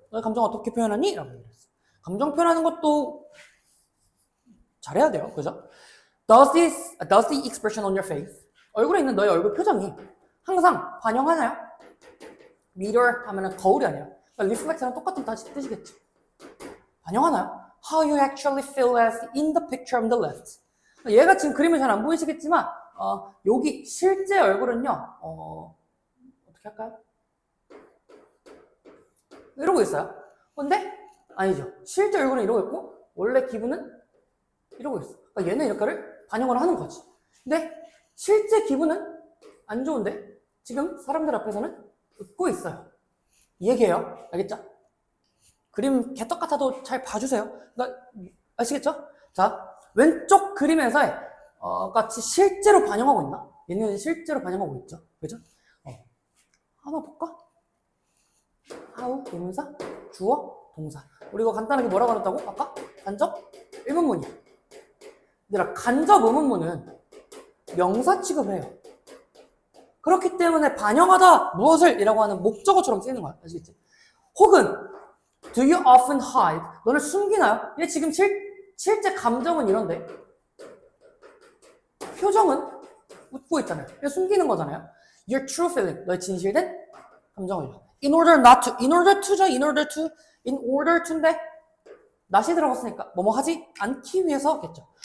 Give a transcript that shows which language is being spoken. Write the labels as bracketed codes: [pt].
[ko] 너의 감정 어떻게 표현하니? 라고 얘기했어. 감정 표현하는 것도 잘해야 돼요. 그죠? [en] Does the expression on your face? [ko] 얼굴에 있는 너의 얼굴 표정이 항상 반영하나요? mirror 하면은 거울이 아니라 reflect랑 똑같은 뜻이겠죠. 반영하나요? [en] How you actually feel as in the picture on the left. [ko] 얘가 지금 그림이 잘 안 보이시겠지만 여기 실제 얼굴은요 어떻게 할까요? 이러고 있어요. 근데 아니죠. 실제 얼굴은 이러고 있고 원래 기분은 이러고 있어. 그러니까 얘는 이렇게를 반영을 하는 거지. 근데 실제 기분은 안 좋은데 지금 사람들 앞에서는 웃고 있어요. 이 얘기예요. 알겠죠? 그림 개떡 같아도 잘 봐주세요. 그러니까 아시겠죠? 자, 왼쪽 그림에서의 같이 실제로 반영하고 있나? 얘는 실제로 반영하고 있죠. 그죠? 하나 볼까? how, 동사, 주어, 동사. 우리 이거 간단하게 뭐라고 하셨다고? 아까? 간접 의문문이야. 얘들아, 간접 의문문은 명사 취급을 해요. 그렇기 때문에 반영하다 무엇을 이라고 하는 목적어처럼 쓰이는 거야. 아시겠지? [en] 혹은 do you often hide? [ko] 너를 숨기나요? 얘 지금 실제 감정은 이런데 표정은 웃고 있잖아요. 얘 숨기는 거잖아요. [en] Your true feeling, [ko] 너의 진실된 감정을요. [en] In order not to, in order to죠. [ko] in order to인데 not이 들어갔으니까 뭐뭐 하지 않기 위해서겠죠.